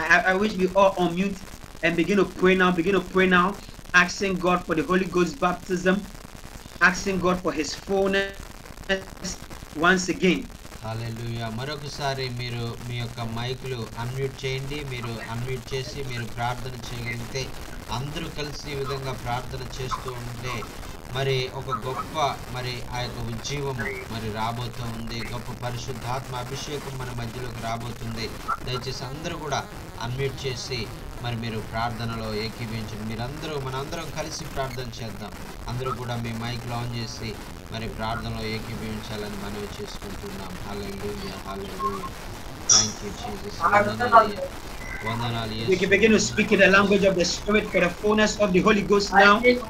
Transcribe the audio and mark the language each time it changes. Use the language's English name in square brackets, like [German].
[English] I wish we all unmute and begin to pray now, asking God for the Holy Ghost baptism, asking God for his fullness once again. Hallelujah. [Telugu] మరొకసారి మీరు మీ యొక్క మైకులు unmute చేయండి. మీరు unmute చేసి మీరు ప్రార్థన చేయగలిగితే అందరూ కలిసి ఈ విధంగా ప్రార్థన చేస్తూ ఉంటే మరి ఒక గొప్ప మరి ఆ యొక్క ఉజ్జీవం మరి రాబోతూ ఉంది. గొప్ప పరిశుద్ధాత్మ అభిషేకం మన మధ్యలోకి రాబోతుంది. దయచేసి అందరూ కూడా అన్మ్యూట్ చేసి మరి మీరు ప్రార్థనలో ఏకీభవించండి. మనందరం కలిసి ప్రార్థన చేద్దాం. అందరూ కూడా మీ మైక్లు ఆన్ చేసి మరి ప్రార్థనలో ఏకీభవించాలని మనవి చేసుకుంటున్నాం. [English] Hallelujah, hallelujah. Thank you Jesus. We can begin to speak in the language of the Spirit for the fullness of the Holy Ghost now.